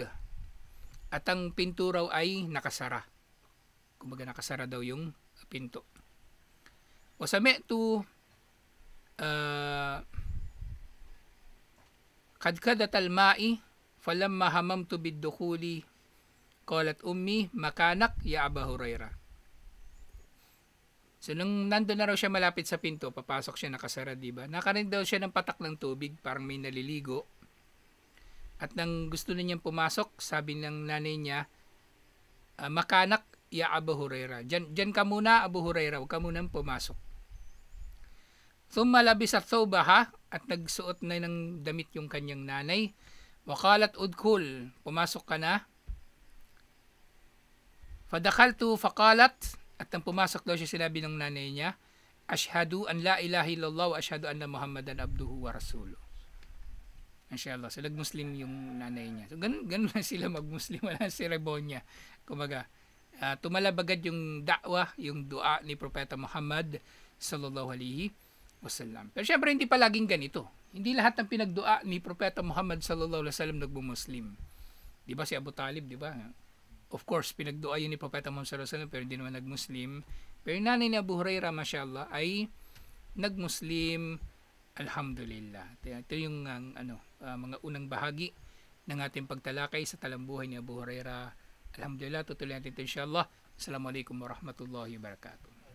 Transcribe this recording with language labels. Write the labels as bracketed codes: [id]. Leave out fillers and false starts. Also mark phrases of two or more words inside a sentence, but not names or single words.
[tl] At ang pinto raw ay nakasara. Kumbaga nakasara daw yung pinto. [ar] وسمعت خضخضة الماء فلما هممت بالدخول قالت أمي مكانك يا أبا هريرة. [tl] So nung nandun na raw siya malapit sa pinto, papasok siya nakasara, diba? Nakarinig daw siya ng patak ng tubig, parang may naliligo. At nang gusto na niyang pumasok, sabi ng nanay niya, [ar] مكانك يا Abu Hurairah. [tl] Diyan ka muna, Abu Hurairah, huwag ka munang pumasok. [ar] ثم لبست ثوبها, [tl] at nagsuot na ng damit yung kanyang nanay. [ar] وقالت ادخل, [tl] pumasok ka na. [ar] فدخلت فقالت, [tl] at nang pumasok daw siya, sinabi ng nanay niya, [ar] أشهد أن لا إله إلا الله وأشهد أن محمدا عبده ورسوله. [tl] Inshallah, so nag-Muslim yung nanay niya. So ganun lang sila mag-Muslim, wala seremonya. Kumaga, tumalabagad yung da'wah, yung dua ni Propeta Muhammad [ar] صلى الله عليه وسلم. [tl] Pero syempre hindi pa laging ganito. Hindi lahat ng pinagdua ni Propeta Muhammad [ar] صلى الله عليه وسلم [tl] nagmu-Muslim. 'Di ba si Abu Talib, 'di ba? [en] Of course, [tl] pinagdua yun ni Propeta Muhammad [ar] صلى الله عليه وسلم [tl] pero hindi naman nag-Muslim. Pero yung nanay ni Abu Hurairah, mashallah, ay nag-Muslim. Alhamdulillah. Ito yung mga unang bahagi ng ating pagtalakay sa talambuhay ni Abu Hurairah. Alhamdulillah, tutuloy natin ito inshallah. [ar] السلام عليكم ورحمة الله وبركاته.